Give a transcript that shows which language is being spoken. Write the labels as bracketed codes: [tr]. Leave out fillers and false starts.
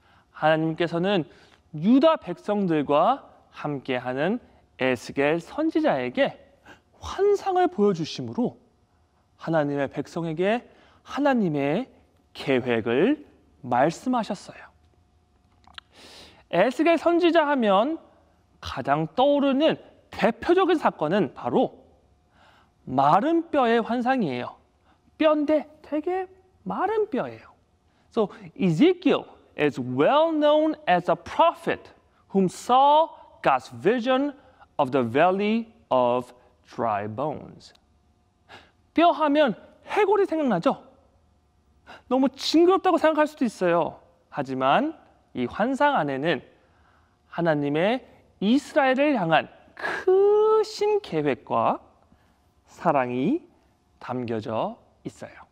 [ko] 하나님께서는 유다 백성들과 함께하는 에스겔 선지자에게 환상을 보여주심으로 하나님의 백성에게 하나님의 계획을 말씀하셨어요. 에스겔 선지자 하면 가장 떠오르는 대표적인 사건은 바로 마른 뼈의 환상이에요. 뼈인데 되게 마른 뼈예요. [en] So Ezekiel is well known as a prophet whom saw God's vision of the valley of dry bones. [ko] 뼈 하면 해골이 생각나죠? 너무 징그럽다고 생각할 수도 있어요. 하지만 이 환상 안에는 하나님의 이스라엘을 향한 크신 계획과 사랑이 담겨져 있어요.